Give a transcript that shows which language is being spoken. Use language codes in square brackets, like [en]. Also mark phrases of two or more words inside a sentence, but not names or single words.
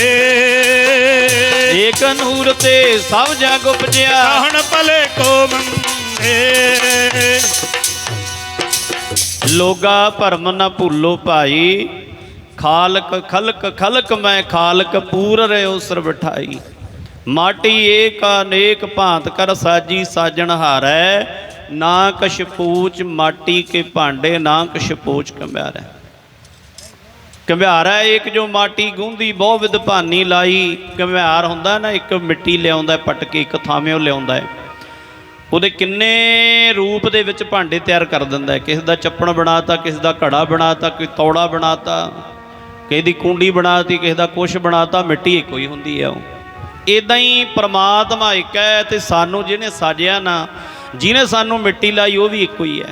[pa] एक नूर ते सब जग उपजया। कहन भले को मंदे लोगा भरम न भूलो भाई खालक खलक खलक मैं खालक पूर रहो सर बिठाई। माटी एक अनेक भांत कर साजी साजन हारै ना कछ पूछ माटी के भांडे ना कछ पोच कंब्यारा। कंब्यारा एक जो माटी गूंदी बहु विध भानी लाई। ਕੰਬਿਆਰ ਹੁੰਦਾ ਨਾ ਇੱਕ ਮਿੱਟੀ ਲਿਆਉਂਦਾ ਪੱਟ ਕੇ ਇੱਕ ਥਾਂ ਤੋਂ ਲਿਆਉਂਦਾ ਹੈ ਉਹਦੇ ਕਿੰਨੇ ਰੂਪ ਦੇ ਵਿੱਚ ਭਾਂਡੇ ਤਿਆਰ ਕਰ ਦਿੰਦਾ ਹੈ। ਕਿਸੇ ਦਾ ਚੱਪਣ ਬਣਾਤਾ, ਕਿਸੇ ਦਾ ਘੜਾ ਬਣਾਤਾ, ਕੋਈ ਤੌੜਾ ਬਣਾਤਾ, ਕਿਸੇ ਦੀ ਕੁੰਡੀ ਬਣਾਤੀ, ਕਿਸੇ ਦਾ ਕੁਛ ਬਣਾਤਾ। ਮਿੱਟੀ ਇੱਕੋ ਹੀ ਹੁੰਦੀ ਹੈ। ਉਹ ਇੱਦਾਂ ਹੀ ਪ੍ਰਮਾਤਮਾ ਇੱਕ ਹੈ ਤੇ ਸਾਨੂੰ ਜਿਹਨੇ ਸਾਜਿਆ ਨਾ, ਜਿਹਨੇ ਸਾਨੂੰ ਮਿੱਟੀ ਲਾਈ ਉਹ ਵੀ ਇੱਕੋ ਹੀ ਹੈ।